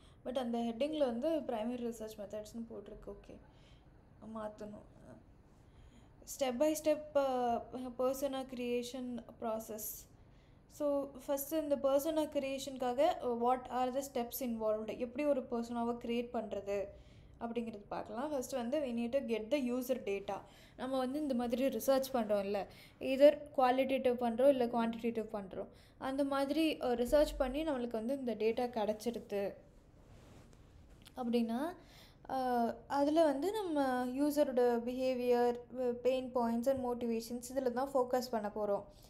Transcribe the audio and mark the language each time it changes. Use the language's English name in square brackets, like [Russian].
[Tamil] But அந்த ஹெட்டிங்கில் வந்து primary research மெத்தட்ஸ்னு போட்டிருக்கு. ஓகே, மாற்றணும். [English] Step by step persona creation process. [Tamil] ஸோ ஃபஸ்ட்டு இந்த பர்சனா க்ரியேஷனுக்காக [English] what are the steps involved, [Tamil] எப்படி ஒரு பர்சனாவை க்ரியேட் பண்ணுறது அப்படிங்கிறது பார்க்கலாம். [English] First வந்து we need to get the user data. [Tamil] நம்ம வந்து இந்த மாதிரி ரிசர்ச் பண்ணுறோம் இல்லை, இதர் குவாலிட்டேட்டிவ் பண்ணுறோம் இல்லை குவான்டிடேட்டிவ் பண்ணுறோம். அந்த மாதிரி ரிசர்ச் பண்ணி நம்மளுக்கு வந்து இந்த டேட்டா கிடச்சிருது அப்படின்னா அதில் வந்து நம்ம யூஸரோட behaviour, pain points and motivations இதில் தான் ஃபோக்கஸ் பண்ண போகிறோம்.